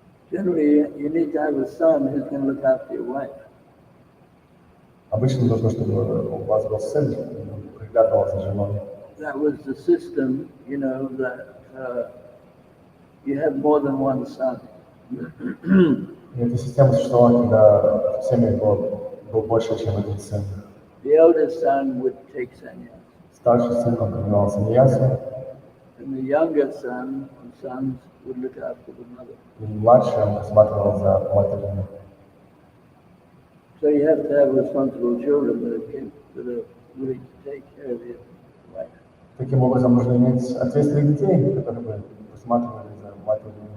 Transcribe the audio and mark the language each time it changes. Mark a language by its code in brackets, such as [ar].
[en] Generally, you need to have a son who's going to look after your wife. [ru] Обычно нужно, чтобы у вас был сын, приглядывал за женой. [en] That was the system, that you have more than one son. [ru] И эта система существовала, когда в семье был больше, чем один сын. [en] The eldest son would take sannyas. [ru] Старший сын, он принимал саньясу, [en] And the younger sons would look after the mother. [ru] и младший, он присматривал за матерью. [en] So you have to have responsible children that are willing to take care of your wife. [ru] Таким образом, нужно иметь ответственных детей, которые бы присматривали за матерью.